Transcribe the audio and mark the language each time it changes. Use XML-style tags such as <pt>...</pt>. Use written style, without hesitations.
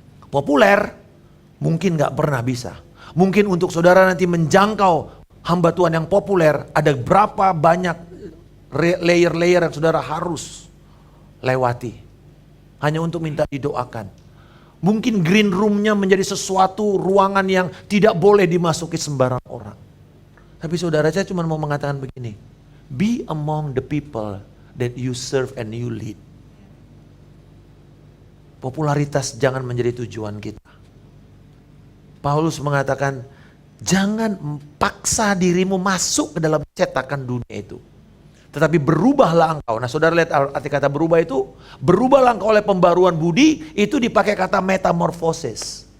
<id>Populer mungkin nggak pernah bisa. Mungkin untuk saudara nanti menjangkau hamba Tuhan yang populer, ada berapa banyak layer-layer yang saudara harus lewati. Hanya untuk minta didoakan. Mungkin green room-nya menjadi sesuatu ruangan yang tidak boleh dimasuki sembarang orang. Tapi saudara, saya cuma mau mengatakan begini.</id> <en>Be among the people that you serve and you lead.</en> <id>Popularitas jangan menjadi tujuan kita. Paulus mengatakan, jangan paksa dirimu masuk ke dalam cetakan dunia itu. Tetapi berubahlah engkau. Nah saudara lihat arti kata berubah itu. Berubahlah engkau oleh pembaruan budi. Itu dipakai kata metamorfosis.</id>